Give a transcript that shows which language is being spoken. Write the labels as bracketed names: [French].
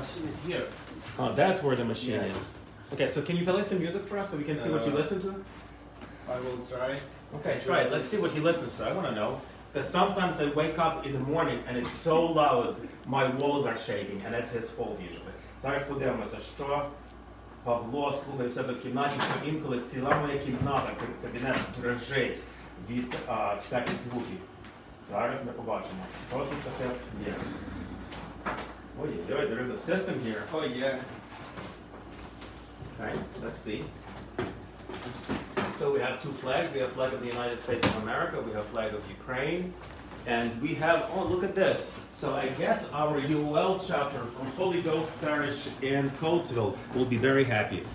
[English] Machine is here. Oh, that's where the machine Yes. is. Okay, so can you play some music for us so we can see what you listen to? I will try. Okay, try it. Let's see what he listens to. I want to know. Because sometimes I wake up in the morning and it's so loud, my walls are shaking, and that's his fault usually. [Ukrainian] Зараз подивимося, що Павло слухає в себе в кімнаті, що інколи ціла моя кімната, кабінет дрожить від всяких звуків. Зараз ми побачимо, що тут таке є. [English] Ой, there is a system here. Oh yeah. Okay, let's see. So we have 2 flags. We have flag of the United States of America. We have flag of Ukraine. And we have, oh, look at this. So I guess our UL chapter from Holy Ghost Parish in Coatesville will be very happy.